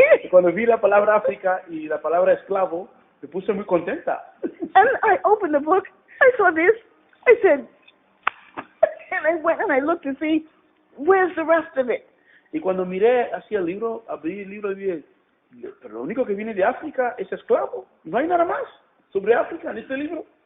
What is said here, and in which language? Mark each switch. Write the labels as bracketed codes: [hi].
[es] Cuando vi la palabra África y la palabra esclavo, me puse muy contenta. [en] And I opened the book, I saw this, I said, and I went and I looked to see, where's the rest of it? [es] Y cuando miré hacia el libro, abrí el libro y dije, pero lo único que viene de África es esclavo. No hay nada más sobre África en este libro.